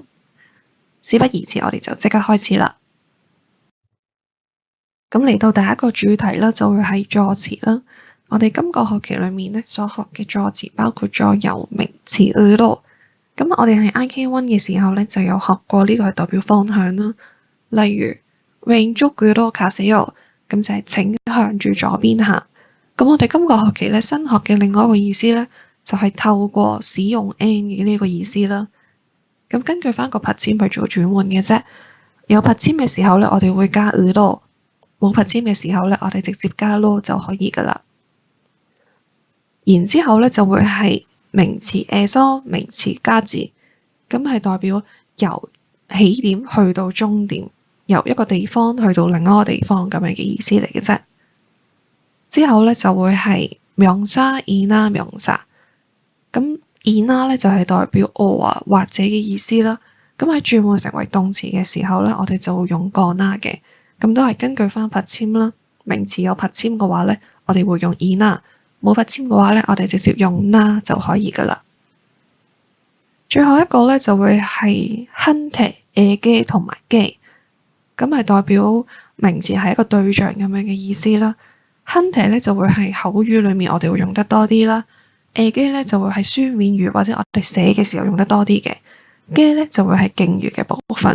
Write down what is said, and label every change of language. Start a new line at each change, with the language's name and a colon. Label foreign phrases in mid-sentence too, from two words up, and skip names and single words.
Cantonese: 事不宜遲，我哋就即刻開始啦。咁嚟到第一個主題啦，就會係助詞啦。我哋今個學期裏面咧所學嘅助詞包括咗有名詞으로。咁我哋喺 IK1 嘅時候咧就有學過呢個係代表方向啦。
Korean: 例如 왼쪽으로 가세요，
Cantonese: 咁就係請向住左邊行。咁我哋今個學期咧新學嘅另外一個意思咧，就係透過使用 and 嘅呢個意思啦。咁根據翻個拍籤去做轉換嘅啫。有拍籤嘅時候咧，我哋會加으로；冇拍籤嘅時候咧，我哋直接加로就可以噶啦。然之後咧就會係名詞에서名詞까지，咁係代表由起點去到終點，由一個地方去到另一個地方咁樣嘅意思嚟嘅啫。之後咧就會係
Korean: 명사 이나 명사，
Cantonese: 咁이나 咧就係代表或者嘅意思啦。咁喺轉換成為動詞嘅時候咧，我哋就會用거나嘅，咁都係根據翻拍籤啦。名詞有拍籤嘅話咧，我哋會用이나；冇拍籤嘅話咧，我哋直接用나就可以噶啦。最後一個咧就會係한테에게同埋게，咁係代表名詞係一個對象咁樣嘅意思啦。한테咧就會係口語裏面我哋會用得多啲啦。에게咧就會係書面語或者我哋寫嘅時候用得多啲嘅。게咧就會係敬語嘅部分。